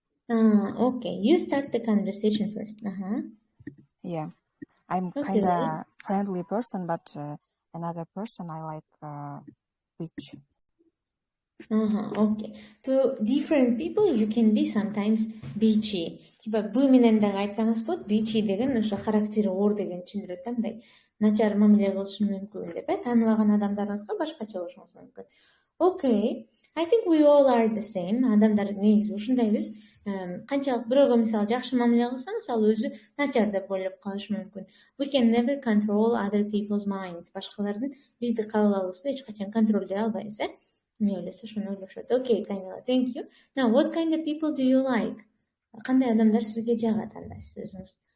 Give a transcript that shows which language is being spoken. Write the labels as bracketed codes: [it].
[en] Okay, you start the conversation first. Yeah, I'm kind of friendly person, but another person I like witch. Okay. To different people, you can be sometimes bitchy. [ky] Типа бу менен дагы айтсаңыз болот, bitchy деген ошо характери оор деген түшүндүрөт да, мындай начар мамиле кылышы мүмкүн деп, тааныбаган адамдарыңызга башкача болушуңуз мүмкүн. [en] Okay. I think we all are the same. [ky] Адамдар негизи ушундайбыз. Канчалык бирөөгө мисалы жакшы мамиле кылсаң, ал өзү начар деп ойлоп калышы мүмкүн. [en] We can never control other people's minds. [ky] Башкалардын бизди кабыл алуусун эч качан контролдой албайбыз, эмне ойлосо ошону ойлошот. [en] Okay, Камила, thank you. Now, what kind of people do you like? [ky] Кандай адамдар сизге жагат андайсыз өзүңүз?